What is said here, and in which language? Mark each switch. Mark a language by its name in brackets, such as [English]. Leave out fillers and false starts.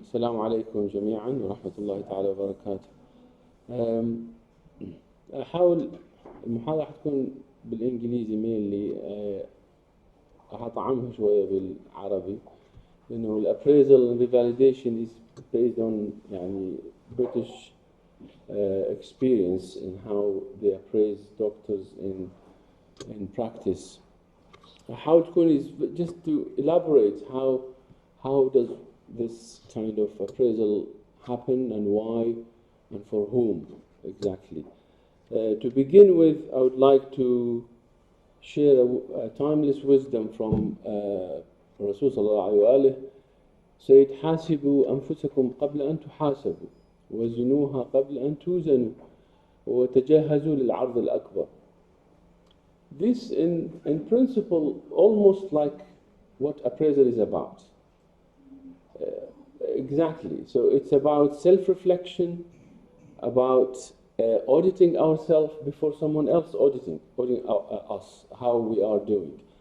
[Arabic] السلام عليكم جميعا ورحمة الله تعالى وبركاته. أحاول المحاضرة حتكون بالإنجليزي mainly. هطعمها شوية بالعربي لأنه [English] الappraisal and revalidation is based on يعني British experience in how they appraise doctors in practice. How تكون is just to elaborate how does this kind of appraisal happen and why and for whom exactly. To begin with, I would like to share a timeless wisdom from Rasul sallallahu alayhi wa alayhi. [Arabic] Said, حاسبوا أنفسكم قبل أن تحاسبوا وزنوها قبل أن توزنوا وتجهزوا للعرض الأكبر. [English] This in principle almost like what appraisal is about. Exactly. So it's about self-reflection, about auditing ourselves before someone else auditing us, how we are doing.